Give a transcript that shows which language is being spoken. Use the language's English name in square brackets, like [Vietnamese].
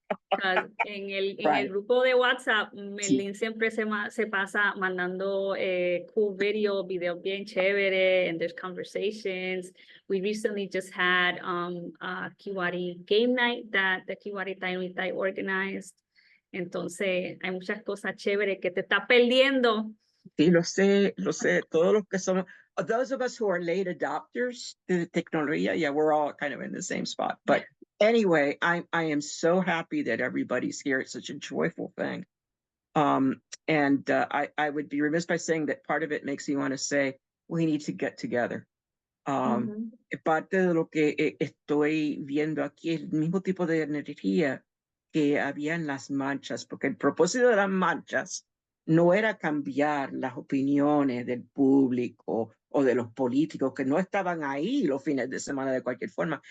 [English] Because [Spanish] en el grupo de WhatsApp, Merlin siempre se pasa mandando cool videos bien chévere, [English] and there's conversations. We recently just had a Kiwari game night that the Kiwari Taíno organized. [Spanish] Entonces, hay muchas cosas chéveres que te está perdiendo. Sí, lo sé. Todos los que somos, [English] those of us who are late adopters to the technología, yeah, we're all kind of in the same spot. But anyway, I am so happy that everybody's here. It's such a joyful thing. And I would be remiss by saying that part of it makes me want to say we need to get together. [Spanish] Parte de lo que estoy viendo aquí es el mismo tipo de energía que había en las marchas, porque el propósito de las marchas no era cambiar las opiniones del público o de los políticos que no estaban ahí los fines de semana de cualquier forma.